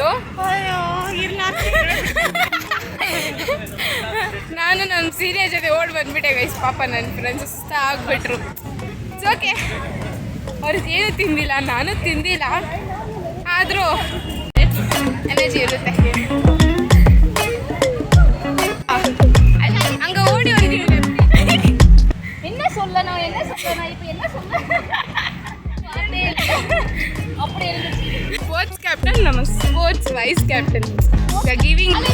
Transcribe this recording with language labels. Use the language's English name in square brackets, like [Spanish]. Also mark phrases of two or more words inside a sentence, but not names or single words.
[Kannada] ಅಯ್ಯೋ ಇಲ್ಲ, ನಾನು ನನ್ನ ಸೀನಿಯರ್ ಜೊತೆ ಓಡ್ ಬಂದ್ಬಿಟ್ಟೆ ಗೈಸ್. ಪಾಪ ನನ್ನ ಫ್ರೆಂಡ್ಸ್ ಸುಸ್ತ ಆಗ್ಬಿಟ್ರು. [English] it's okay, [Kannada] ಅವ್ರದ್ದು ಏನು ತಿಂದಿಲ್ಲ, ನಾನು ತಿಂದಿಲ್ಲ, ಆದರೂ ಎನರ್ಜಿ ಇರುತ್ತೆ. [Tamil] அங்கே ஓடி வந்து என்ன சொல்லணும் இப்போ என்ன அப்படி இருந்துச்சு. [English] sports captain, நம்ம sports vice captain giving